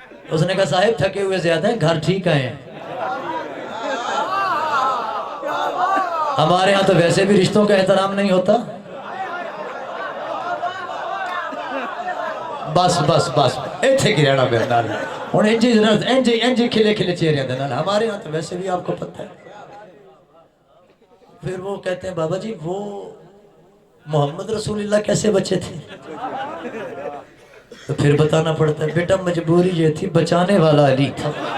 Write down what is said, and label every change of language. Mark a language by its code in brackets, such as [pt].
[ur] اس نے کہا صاحب تھکے ہوئے زیادہ ہیں، گھر ٹھیک آئے ہیں. ہمارے ہاں تو ویسے بھی رشتوں کا احترام نہیں ہوتا. [pa] بس بس بس ایتھے کی رہنا میرے نال ہن انجی کھلے کھلے چہرے دے نال. [ur] ہمارے ہاں تو ویسے بھی آپ کو پتہ ہے. پھر وہ کہتے ہیں بابا جی وہ محمد رسول اللہ کیسے بچے تھے؟ تو پھر بتانا پڑتا ہے بیٹا مجبوری یہ تھی، بچانے والا علی تھا.